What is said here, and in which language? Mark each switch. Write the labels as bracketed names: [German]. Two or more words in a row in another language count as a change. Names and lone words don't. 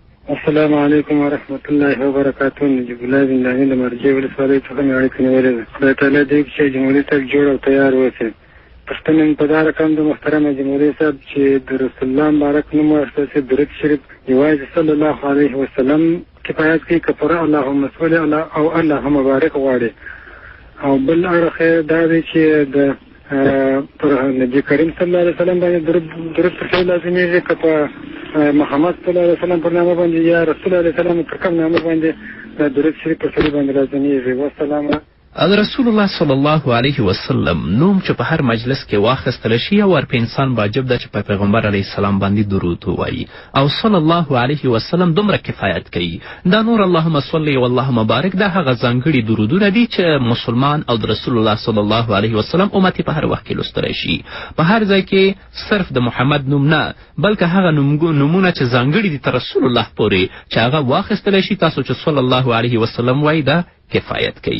[Arabic] السلام علیکم ورحمت الله وبرکاتو. [Pashto] نجیب الله زنداني د مرجع ولسوالۍ څخه مې اړیکه نیولې ده. خدای تعالی دې چې جمهوري صاحب جوړ او تیار اوسي. پښتنه مې په دا رقم د محترمه جمهوري صاحب چې د رسول الله مبارک نوم واخیستی درود شریف یوازې [Arabic] صلی الله علیه وسلم [Pashto] کفایت کوي، که پوره [Arabic] اللهم صل علی [Pashto] او [Arabic] اللهم بارک [Pashto] غواړي. او بل اړخ دا دی چې د پر نبی کریم [Arabic] صلی الله علیه وسلم [Pashto] باندې درود پرې لازمي، که په محمد [Arabic] صلی الله علیه وسلم [Pashto] پر نامه باندې یا رسول [Arabic] الله علیه وسلم [Pashto] پر کوم نامه باندې درود شریف پر سړي باندې لازمي. والسلام. د رسول الله [Arabic] صلی الله علیه وسلم [Pashto] نوم چې په هر مجلس کې واخیستلی شي او په انسان واجب ده چې په پیغمبر [Arabic] علیه السلام [Pashto] باندې درود ووایي، او [Arabic] صلی الله علیه وسلم [Pashto] دومره کفایت کوي. دا نور [Arabic] اللهم صل [Pashto] و [Arabic] اللهم بارک [Pashto] دا هغه ځانګړي درودونه دي چې مسلمان او د رسول الله [Arabic] صلی الله علیه وسلم [Pashto] امت په هر وخت کې لوستلی شي. په هر ځای کې صرف د محمد نوم نه، بلکې هغه نومونه چې ځانګړي دي تر رسول الله پورې چې هغه واخیستلی شي، تاسو چې [Arabic] صلی الله علیه وسلم [Pashto] وایي دا کفایت کوي.